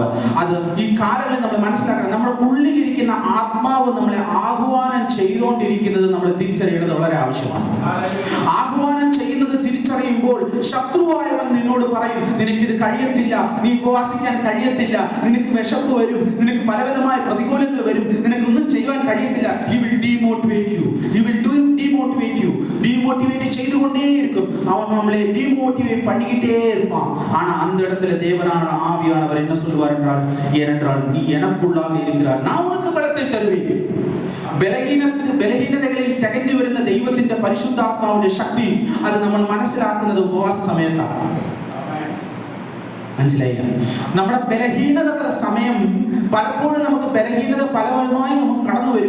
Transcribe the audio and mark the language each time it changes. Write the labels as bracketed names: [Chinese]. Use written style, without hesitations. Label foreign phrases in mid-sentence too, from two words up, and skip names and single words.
[Malayalam] അത് ഈ കാലങ്ങളിൽ നമ്മൾ മനസ്സിലാക്കണം. നമ്മുടെ ഉള്ളിലിരിക്കുന്ന ആത്മാവ് നമ്മളെ ആഹ്വാനം ചെയ്തുകൊണ്ടിരിക്കുന്നത് നമ്മൾ തിരിച്ചറിയേണ്ടത് വളരെ ആവശ്യമാണ്. ആഹ്വാനം ചെയ്യുന്നത് തിരിച്ചറിയുമ്പോൾ ശത്രുവായവൻ നിന്നോട് പറയും, നിനക്കിത് കഴിയത്തില്ല, നീ ഉപവാസിക്കാൻ കഴിയത്തില്ല, നിനക്ക് വിശപ്പ് വരും, നിനക്ക് പലവിധമായ പ്രതികൂലങ്ങൾ വരും, നിനക്കൊന്നും ചെയ്യുവാൻ കഴിയത്തില്ല. [English] He will demotivate you. He will demotivate you. [Malayalam] Demotivate ചെയ്തുകൊണ്ടേയിരിക്കും. [Tamil] அவன் நம்மளை demotivate பண்ணிக்கிட்டே இருப்பான். ஆனா அந்த இடத்துல தேவனான ஆவியானவர் என்ன சொல்லுவார் என்றால், ஏனென்றால் நீ எனக்குள்ளாக இருக்கிறார், நான் உனக்கு பலத்தை தருவேன். [Malayalam] ബലഹീനതകളിൽ തികഞ്ഞു വരുന്ന ദൈവത്തിന്റെ പരിശുദ്ധാത്മാവിന്റെ ശക്തി അത് നമ്മൾ മനസ്സിലാക്കുന്നത് ഉപവാസ സമയത്താണ്. മനസ്സിലായില്ല? നമ്മുടെ ബലഹീനതകളുടെ സമയം പലപ്പോഴും നമുക്ക് ബലഹീനത പലവരുമായി നമുക്ക് കടന്നു വരും.